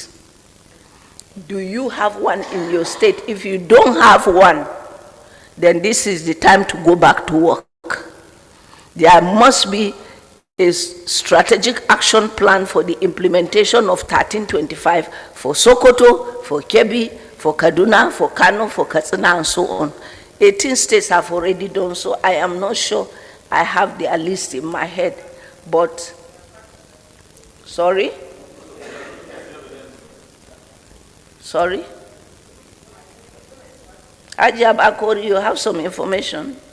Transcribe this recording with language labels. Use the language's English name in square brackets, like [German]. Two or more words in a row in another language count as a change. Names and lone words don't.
[English] Do you have one in your state? If you don't have one, then this is the time to go back to work. There must be a strategic action plan for the implementation of 1325 for Sokoto, for Kebbi, for Kaduna, for Kano, for Katsina, and so on. 18 states have already done so. I am not sure I have their list in my head, but, sorry? Sorry? Ajab Akori, you have some information?